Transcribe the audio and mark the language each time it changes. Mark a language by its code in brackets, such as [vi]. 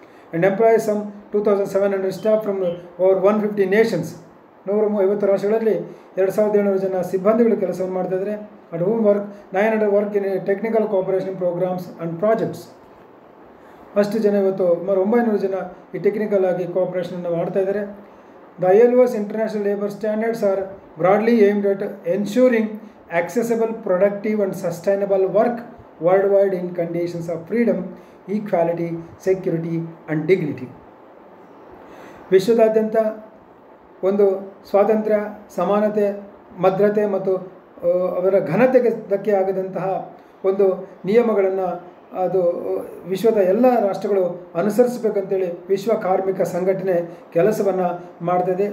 [en] And employees some 2700 staff from over 150 nations. [kn] 150 ರಾಷ್ಟ್ರಗಳಲ್ಲಿ 2700 ಜನ ಸಿಬ್ಬಂದಿಗಳು ಕೆಲಸವನ್ನು ಮಾಡ್ತಾಯಿದ್ದಾರೆ. [en] At home work 900 work in technical cooperation programmes and projects. [kn] ಅಷ್ಟು ಜನ ಇವತ್ತು ಸುಮಾರು 900 ಜನ ಈ ಟೆಕ್ನಿಕಲ್ ಆಗಿ ಕೋಆಪರೇಷನನ್ನು ಮಾಡ್ತಾಯಿದ್ದಾರೆ. [en] The ILO's international labour standards are broadly aimed at ensuring accessible, productive and sustainable work worldwide in conditions of freedom, equality, security and dignity. [kn] ವಿಶ್ವದಾದ್ಯಂತ ಒಂದು ಸ್ವಾತಂತ್ರ್ಯ, ಸಮಾನತೆ, ಭದ್ರತೆ ಮತ್ತು ಅವರ ಘನತೆಗೆ ಧಕ್ಕೆ ಆಗದಂತಹ ಒಂದು ನಿಯಮಗಳನ್ನು ಅದು ವಿಶ್ವದ ಎಲ್ಲ ರಾಷ್ಟ್ರಗಳು ಅನುಸರಿಸಬೇಕಂತೇಳಿ ವಿಶ್ವ ಕಾರ್ಮಿಕ ಸಂಘಟನೆ ಕೆಲಸವನ್ನು ಮಾಡ್ತಾಯಿದೆ.